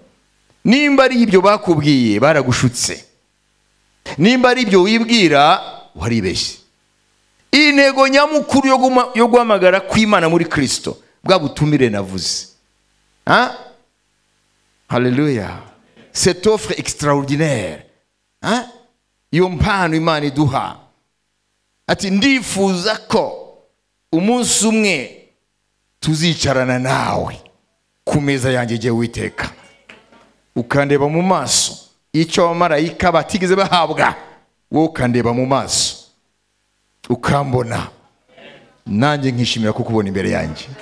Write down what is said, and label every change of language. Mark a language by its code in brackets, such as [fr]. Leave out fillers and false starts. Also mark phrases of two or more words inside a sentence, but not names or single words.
[rw] Nimba ari ibyo bakubwiye baragushutse, nimba ari ibyo wibwira waribeshye. Intego nyamukuru yo guhamagara kw'Imana muri Kristo, bwa butumire navuze. Haleluya. [fr] Cette offre extraordinaire, [rw] iyo mpano Imana iduha, ati ndifuza ko umunsi umwe tuzicarana nawe ku meza yanjye jye Uwiteka, ukandeba mu maso icyo abamarayika batigeze bahabwa, wowe ukandeba mu maso ukambona, nanjye nkishimira kukubona imbere yanjye.